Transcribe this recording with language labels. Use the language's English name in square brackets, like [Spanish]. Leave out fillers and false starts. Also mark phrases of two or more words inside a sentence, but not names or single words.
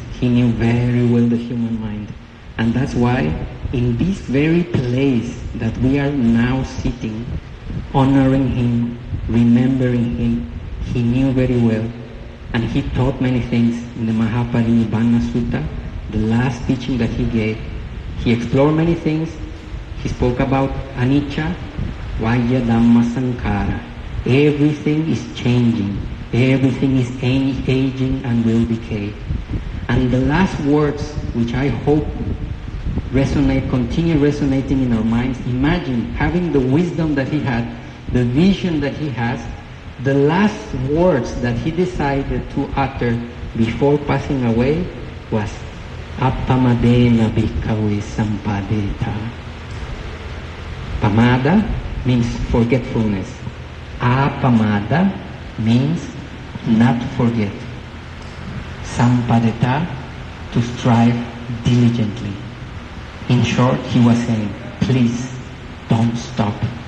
[English] He knew very well the human mind. And that's why in this very place that we are now sitting, honoring him, remembering him, he knew very well. And he taught many things in the Mahaparinibbana Sutta, the last teaching that he gave. He explored many things. He spoke about [Pali] anicca, vaya, dhamma, sankhara. [English] Everything is changing. Everything is aging and will decay. And the last words, which I hope continue resonating in our minds. Imagine having the wisdom that he had, the vision that he has. The last words that he decided to utter before passing away was [Pali] Appamadena bhikkhave sampadeta. [English] Pamada means forgetfulness. Appamada means not forget. Sampadeta, to strive diligently. In short, he was saying, please don't stop.